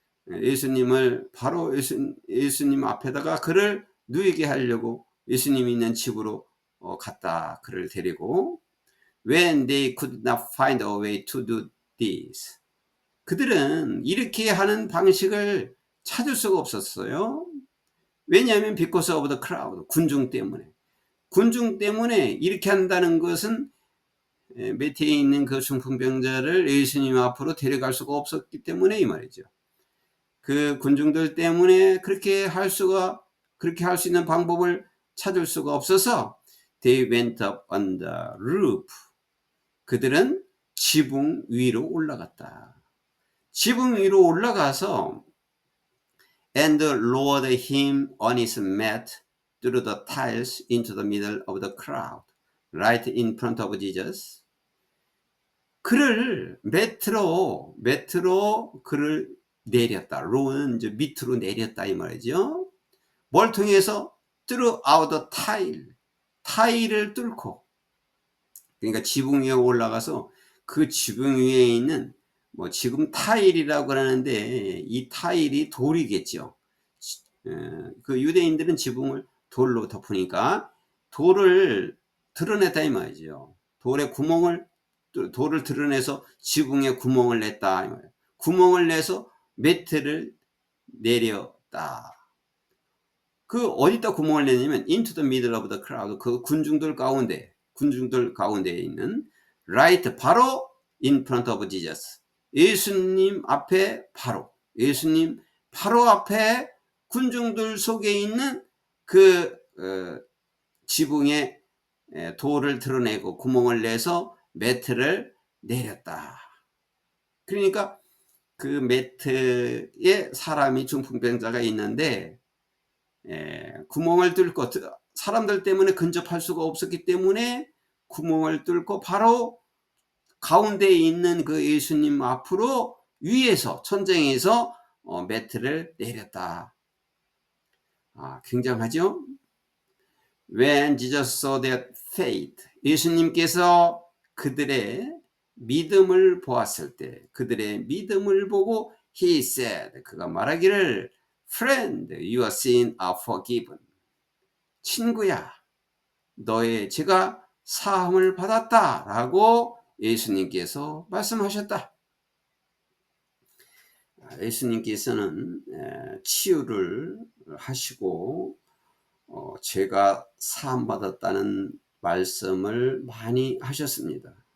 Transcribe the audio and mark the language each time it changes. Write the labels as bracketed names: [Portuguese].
[Korean] 예수님을 바로 예수님 앞에다가 그를 누이게 하려고 예수님이 있는 집으로 갔다. 그를 데리고. [English] When they could not find a way to do this. [Korean] 그들은 이렇게 하는 방식을 찾을 수가 없었어요. 왜냐하면 [English] because of the crowd. [Korean] 군중 때문에 이렇게 한다는 것은 매트에 있는 그 중풍병자를 예수님 앞으로 데려갈 수가 없었기 때문에 이 말이죠. 그 군중들 때문에 그렇게 할 수 있는 방법을 찾을 수가 없어서 [English] they went up on the roof. [Korean] 그들은 지붕 위로 올라갔다. 지붕 위로 올라가서 [English] and lowered him on his mat through the tiles into the middle of the crowd, right in front of Jesus. [Korean] 그를 매트로 그를 내렸다. 로는 이제 밑으로 내렸다 이 말이죠. 뭘 통해서? [English] throughout the [Korean] 타일을 뚫고. 그러니까 지붕 위에 올라가서 그 지붕 위에 있는 지금 타일이라고 하는데 이 타일이 돌이겠죠. 그 유대인들은 지붕을 돌로 덮으니까 돌을 드러냈다 이 말이죠. 돌을 드러내서 지붕에 구멍을 냈다 이 말이에요. 구멍을 내서 매트를 내렸다. 그 어디다 구멍을 냈냐면 [English] into the middle of the crowd. [Korean] 그 군중들 가운데에 있는 right 바로 [English] in front of Jesus. [Korean] 예수님 앞에 예수님 바로 앞에 군중들 속에 있는 그 지붕에 돌을 드러내고 구멍을 내서 매트를 내렸다. 그러니까 그 매트에 사람이 중풍병자가 있는데 구멍을 뚫고 사람들 때문에 근접할 수가 없었기 때문에 구멍을 뚫고 바로 가운데에 있는 그 예수님 앞으로 위에서 천장에서 매트를 내렸다. 굉장하죠? [English] When Jesus saw their faith, [Korean] 예수님께서 그들의 믿음을 보았을 때, 그들의 믿음을 보고 He said, 그가 말하기를 [English] Friend, your sins are forgiven. [Korean] 친구야, 너의 죄가 사함을 받았다 라고 예수님께서 말씀하셨다. 예수님께서는 치유를 하시고 죄가 사함받았다는 말씀을 많이 하셨습니다.